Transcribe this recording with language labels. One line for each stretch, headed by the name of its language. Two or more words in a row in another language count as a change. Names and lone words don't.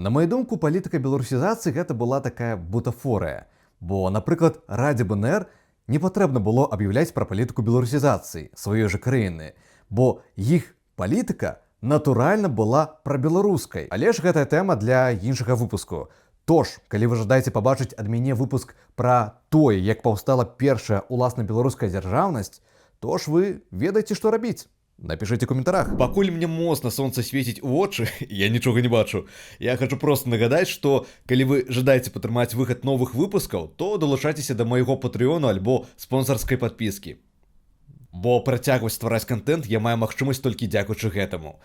Belarusian: На маю думку, палітыка беларусізацыі гэта была такая бутафорыя, бо, напрыклад, Радзе БНР не патрэбна было аб'яўляць пра палітыку беларусізацыі сваёй жа краіны, бо іх палітыка натуральна была прабеларускай. Але ж гэтая тэма для іншага выпуску. Тож, калі вы жадаеце пабачыць ад мяне выпуск пра тое, як паўстала першая уласна беларуская дзяржаўнасць, то ж вы ведаеце, што рабіць.
Russian: Напишите в комментариях.
Belarusian: Пакуль мне моцна сонца свеціць у вочы, я нічога не бачу. Я хочу просто нагадаць, што калі вы жадаеце падтрымаць выхад новых выпускаў, то далучайцеся да майго патрыёну альбо спонсарскай падпіскі. Бо працягваць ствараць контент я маю магчымасць толькі дзякуючы гэтаму.